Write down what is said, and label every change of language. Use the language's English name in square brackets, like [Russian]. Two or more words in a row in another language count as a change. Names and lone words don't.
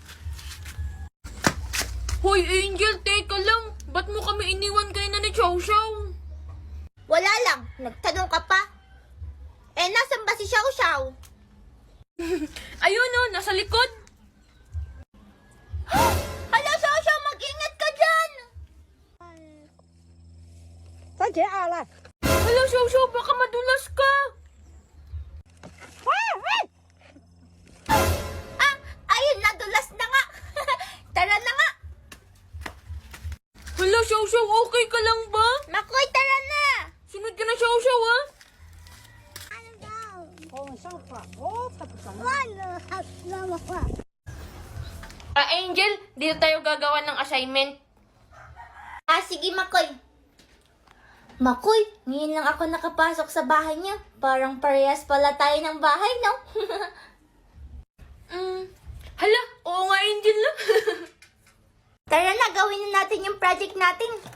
[Filipino] Hoy, Angel, teka lang. Ba't mo kami iniwan kayo na ni Xiao Xiao? Wala lang, nagtanong ka pa. Nasan ba si Xiao Xiao? Ayun o, nasa likod. Hala, Xiao Xiao, mag-ingat ka dyan. [Chinese] 再见啊，来。 [Filipino] Hello, Xiao Xiao, baka madulas ka. Ayun, nadulas na nga. Tara na nga. Hello, Xiao Xiao, okay ka lang ba? Makoy, tara na. Sunod ka na, Xiao Xiao, ha? [Chinese] 哦，上课，我才不上。 [Filipino] Angel, dito tayo gagawa ng assignment. Sige, Makoy. Makoy, ngayon lang ako nakapasok sa bahay niya. Parang parehas pala tayo ng bahay, no? Hala, oo nga, Angel na. Tara na, gawin na natin yung project natin.